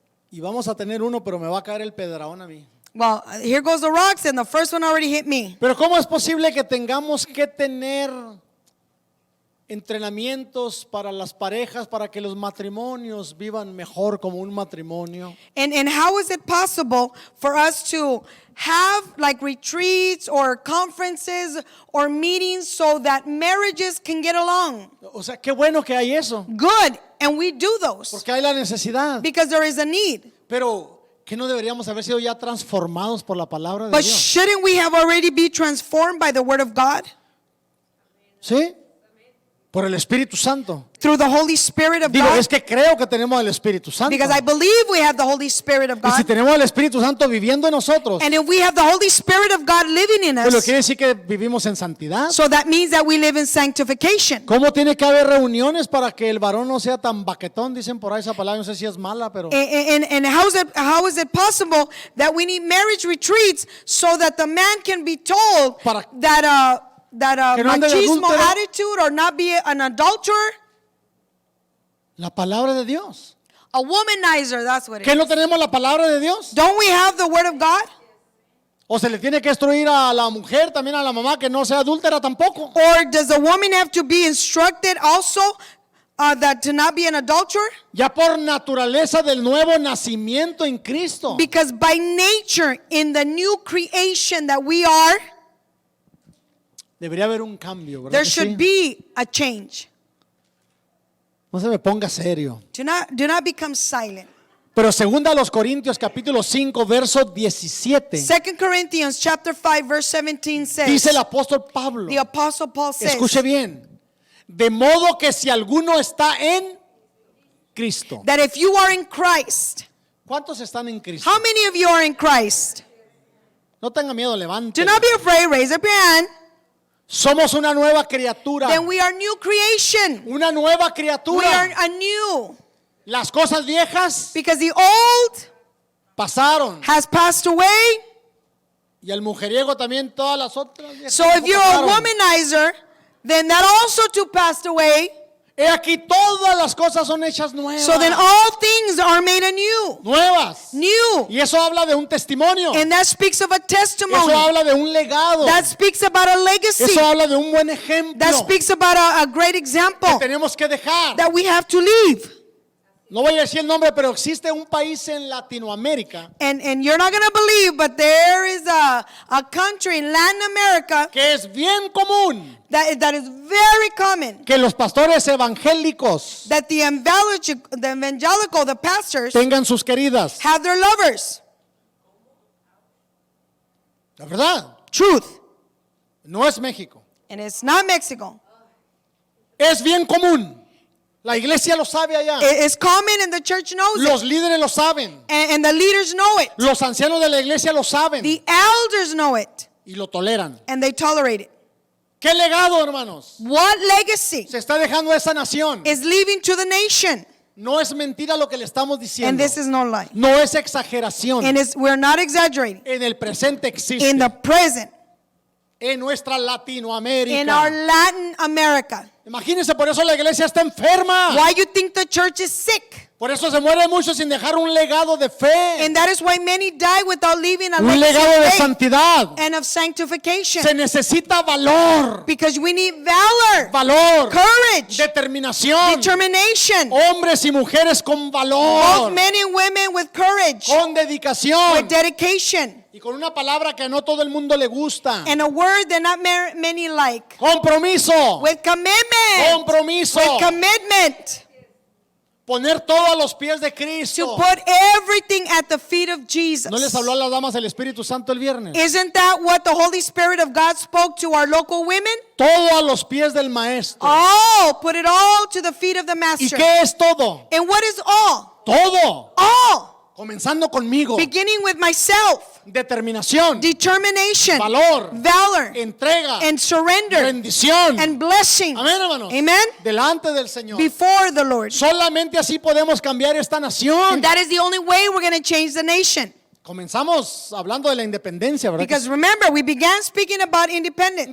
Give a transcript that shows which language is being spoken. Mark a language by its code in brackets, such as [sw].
[es] y vamos a tener uno, pero me va a caer el pedraón a mí? [en] Well, here goes the rocks, and the first one already hit me. [es] Pero ¿cómo es posible que tengamos que tener entrenamientos para las parejas, para que los matrimonios vivan mejor como un matrimonio? [en] And how is it possible for us to have like retreats or conferences or meetings so that marriages can get along? [es] O sea, qué bueno que hay eso, [en] Good, and we do those [es] porque hay la necesidad. [en] because there is a need. [es] Pero, ¿qué no deberíamos haber sido ya transformados por la palabra de [en] But [es] Dios? [en] shouldn't we have already be transformed by the word of God? [es] ¿Sí? Por el Espíritu Santo. [en] Through the Holy Spirit of [es] Digo, [en] God? [es] es que creo que tenemos el Espíritu Santo. [en] Because I believe we have the Holy Spirit of [es] Y si [en] God. [es] tenemos el Espíritu Santo viviendo en nosotros, [en] And if we have the Holy Spirit of God living in [es] pues lo [en] us, [es] quiere decir que vivimos en santidad. [en] so that means that we live in sanctification. [es] ¿Cómo tiene que haber reuniones para que el varón no sea tan baquetón? Dicen por ahí esa palabra, no sé si es mala, pero [en] And how is it possible that we need marriage retreats so that the man can be told [es] Para- [en] that [es] Que no ande de machismo adúltero. [en] attitude or not be an adulterer? [es] la palabra de Dios. [en] A womanizer, that's what it [es] ¿Que [en] is. [es] no tenemos la palabra de Dios? [en] Don't we have the word of God? [es] O se le tiene que instruir a la mujer, también a la mamá, que no sea adúltera tampoco. [en] Or does the woman have to be instructed also that to not be an adulterer? [es] Ya por naturaleza del nuevo nacimiento en Cristo. [en] Because by nature, in the new creation that we are, [es] Debería haber un cambio, ¿verdad? [en] there [es] que [en] should [es] sí? [en] be a change. [es] No se me ponga serio. [en] Do not become silent. [es] Pero segunda a los Corintios capítulo 5 verso 17. [en] 2 Corinthians chapter 5 verse 17 says, [es] Dice el apóstol Pablo. [en] the apostle Paul says, [es] Escuche bien. De modo que si alguno está en Cristo. [en] that if you are in Christ, [es] ¿Cuántos están en Cristo? [en] how many of you are in Christ? [es] No tenga miedo, levante. [en] Do not be afraid, raise up your hand. [es] Somos una nueva criatura. [en] Then we are new creation. [es] Una nueva [en] We are [es] criatura. [en] anew. [es] Las cosas viejas [en] Because the old [es] pasaron. [en] has passed away. [es] Y el mujeriego también, todas las otras viejas [en] So if you're a [es] pasaron. [en] womanizer, then that also too passed away. [es] He aquí todas las cosas son hechas nuevas. [en] So then all things are made anew. [es] Nuevas. [en] New. [es] Y eso habla de un testimonio. [en] And that speaks of a [es] Eso [en] testimony. [es] habla de un legado. [en] That speaks about a legacy. [es] Eso habla de un buen ejemplo [en] That speaks about a great [es] que [en] example [es] tenemos que dejar. [en] that we have to leave. [es] No voy a decir el nombre, pero existe un país en Latinoamérica [en] And you're not going to believe, but there is a country in Latin America [es] que es bien común [en] that is very common. [es] que los pastores evangélicos [en] That the evangelical, the pastors, [es] tengan sus queridas. [en] have their lovers. [es] La verdad, [en] Truth. [es] no es México. [en] And it's not Mexico. [es] Es bien común. La iglesia lo sabe allá. [en] It's common and the church knows [es] Los [en] it. [es] líderes lo saben. [en] And the leaders know it. [es] Los ancianos de la iglesia lo saben. [en] The elders know it. [es] Y lo toleran. [en] And they tolerate it. [es] ¿Qué legado, hermanos? [en] What legacy [es] Se está dejando a esa nación. [en] is leaving to the nation? [es] No es mentira lo que le estamos [en] And [es] diciendo. [en] this is no lie. [es] No es exageración. [en] And we're not exaggerating. [es] En el presente existe. [en] In the present, [es] En nuestra Latinoamérica. [en] in our Latin America. [es] Imagínense, por eso la iglesia está enferma. [en] Why you think the church is sick? [es] Por eso se mueren muchos sin dejar un legado de fe. [en] And that is why many die without leaving a [es] Un [en] legacy [es] legado de [en] of faith [es] santidad. [en] and of sanctification. [es] Se necesita valor. [en] Because we need valor, [es] Valor. [en] courage, [es] Determinación. [en] determination. [es] Hombres y mujeres con [en] Both [es] valor. [en] men and women with courage, [es] Con dedicación. [en] with dedication, [es] Y con una palabra que no todo el mundo le gusta. [en] and a word that not many like. [es] Compromiso. [en] With commitment. [es] Compromiso. [en] With commitment. [es] Poner todo a los pies de [en] To [es] Cristo. [en] put everything at the feet of Jesus. [es] ¿No les habló a las damas el Espíritu Santo el viernes? [en] Isn't that what the Holy Spirit of God spoke to our local women? [es] Todo a los pies del maestro. [en] Oh, put it all to the feet of the [es] ¿Y [en] master. [es] qué es todo? [en] And what is all? [es] Todo. [en] All. [es] Comenzando conmigo. [en] Beginning with myself. [es] Determinación. [en] Determination. [es] Valor. [en] Valor. [es] Entrega. [en] And surrender. [es] Rendición. [en] And blessing. [es] Amén, hermanos. [en] Amen. [es] Delante del Señor. [en] Before the Lord. [es] Solamente así podemos cambiar esta nación. [en] And that is the only way we're going to change the nation. [es] Comenzamos hablando de la independencia, ¿verdad? [en] Because remember, we began speaking about independence.